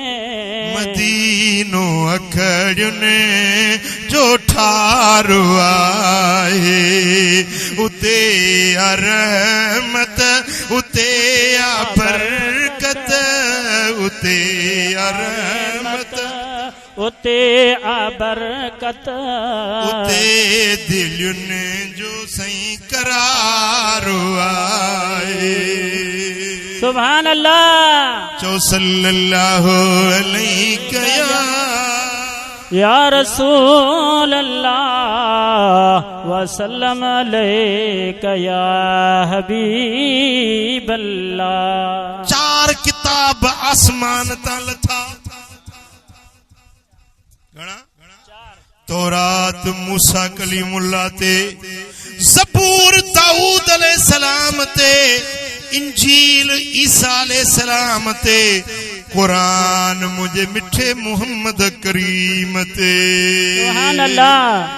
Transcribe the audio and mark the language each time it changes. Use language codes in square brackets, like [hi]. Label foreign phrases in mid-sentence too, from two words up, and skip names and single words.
[sd] मदीनो अखड़ियुनि जो ठारो आहे उते आ रहमत उते आ बरकत उते आ रहमत उते आ बरकत उते दिलयुनि जो सही करारो आहे [ar] سبحان الله चो صلى الله عليه يا رسول الله وسلم عليك يا حبيب الله. [sd] चार किताब आसमान ता लथा तौरात मूसा कलीमुल्लाह ते ज़बूर दाऊद अलैहिस्सलाम ते इंजील ईसा अलैहिस्सलाम ते कुरान मुझे मिठे मोहम्मद करीम ते [ar] سبحان الله.